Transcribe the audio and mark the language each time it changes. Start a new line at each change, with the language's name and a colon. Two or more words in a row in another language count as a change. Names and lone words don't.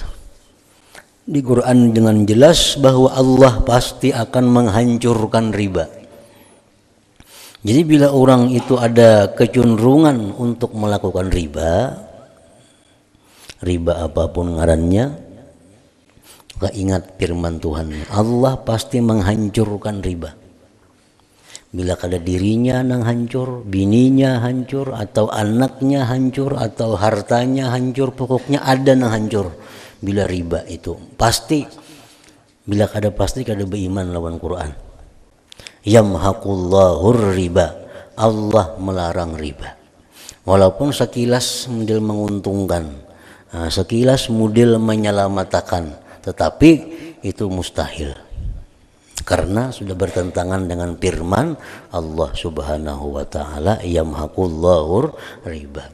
Indonesian: Di Quran dengan jelas bahwa Allah pasti akan menghancurkan riba. Jadi bila orang itu ada kecenderungan untuk melakukan riba apapun ngarannya, maka ingat firman Tuhan, Allah pasti menghancurkan riba.
Banjar: Bila kada dirinya nang hancur, bininya hancur, atau anaknya hancur, atau hartanya hancur, pokoknya ada nang hancur. Bila riba itu pasti, bila kada pasti kada beriman lawan Quran.
Arabic: يمحق الله الربا,
Indonesian: Allah melarang riba. Walaupun sekilas model menguntungkan, sekilas model menyelamatkan, tetapi itu mustahil. Karena sudah bertentangan dengan firman Allah
Arabic: سبحانه وتعالى, يمحق الله الربا.